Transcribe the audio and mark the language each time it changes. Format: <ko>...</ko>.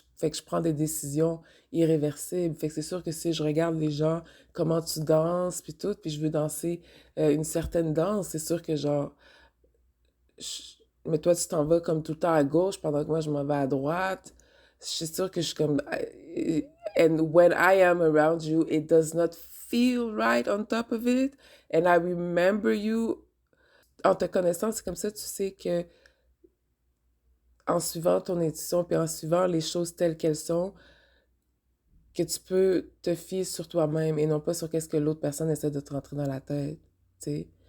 <fr>Fait que je prends des décisions irréversibles. Fait que c'est sûr que si je regarde les gens, comment tu danses, puis tout, puis je veux danser une certaine danse, c'est sûr que genre... Mais toi, tu t'en vas comme tout le temps à gauche pendant que moi, je m'en vais à droite. Je suis sûre que je suis comme...</fr> <en>And when I am around you, it does not feel right on top of it. And I remember you.</en> <fr>En te connaissant, c'est comme ça, tu sais que en suivant ton intuition, puis en suivant les choses telles qu'elles sont, que tu peux te fier sur toi-même et non pas sur qu'est-ce que l'autre personne essaie de te rentrer dans la tête, tu sais.</fr>